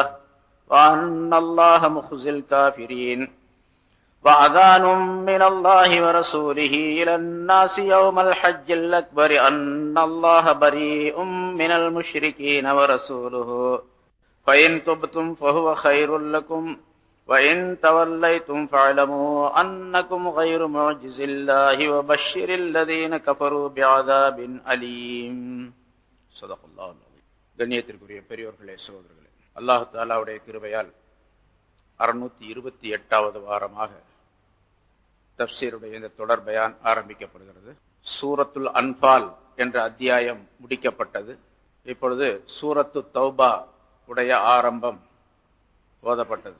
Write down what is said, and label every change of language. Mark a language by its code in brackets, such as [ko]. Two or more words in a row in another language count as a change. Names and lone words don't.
[ar] وأن الله مخزي الكافرين وأذان من الله ورسوله إلى الناس يوم الحج الأكبر أن الله بريء من المشركين ورسوله فإن تبتم فهو خير لكم وإن توليتم فاعلموا أنكم غير معجز الله وبشر الذين كفروا بعذاب أليم صدق الله العظيم. [ta] கண்ணியத்திற்குரிய பெரியோர்களே, சகோதரர்களே, அல்லாஹ் தஆலாவுடைய கிருபையால் 628வது வாரமாக தஃப்சீருடைய இந்த தொடர் பயான் ஆரம்பிக்கப்படுகிறது. சூரத்துல் அன்பால் என்ற அத்தியாயம் முடிக்கப்பட்டது. இப்பொழுது சூரத்து தௌபா உடைய ஆரம்பம் ஓதப்பட்டது.